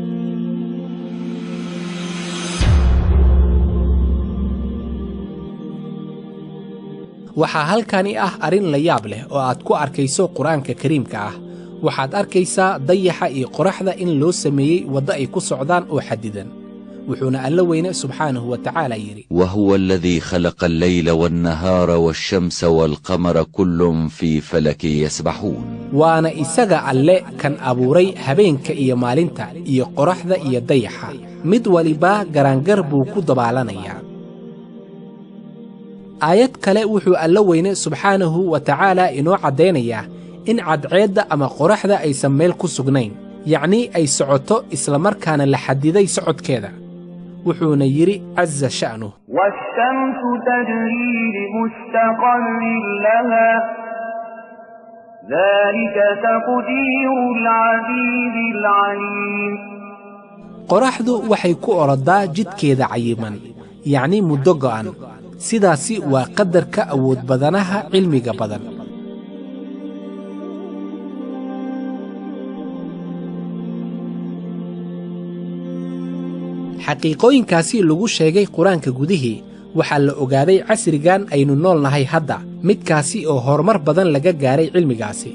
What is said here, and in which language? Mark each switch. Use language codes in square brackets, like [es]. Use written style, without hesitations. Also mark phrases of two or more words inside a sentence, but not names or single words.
[so] waxaa halkani ah arrin la yaab leh oo aad ku arkayso qur'aanka kariimka ah. waxaad arkaysaa dayaxa iyo qoraxda in loo sameeyey waddo ay ku socdaan oo xadidan. wuxuuna Alla weyne [ar] سبحانه وتعالى [so] yidhi: [ar] وهو الذي خلق الليل والنهار والشمس والقمر كل في فلك يسبحون. [so] waana isaga alle kan abuuray habeenka iyo maalinta iyo qoraxda iyo dayaxa, mid waliba garaangar buu ku dabaalanayaa. aayad kale wuxuu Alla weyne [ar] سبحانه وتعالى [so] inoo caddaynayaa in cadceedda ama qoraxda aysan meel ku sugnayn, yacnii ay socoto isla markaana la xadiday socodkeeda. wuxuuna yidhi [ar] عز شأنه: والشمس تجري لمستقر لها ذلك تقدير العزيز العليم. [so] qoraxdu waxay ku orodaa jidkeeda cayiman, yacnii muddo go'an. sidaasi waa qadarka awood badanaha cilmiga badan. xaqiiqooyinkaasi lagu sheegay qur-aanka gudihii waxaa la ogaaday casrigan aynu nool nahay hadda, midkaasi oo horumar badan laga gaaray cilmigaasi.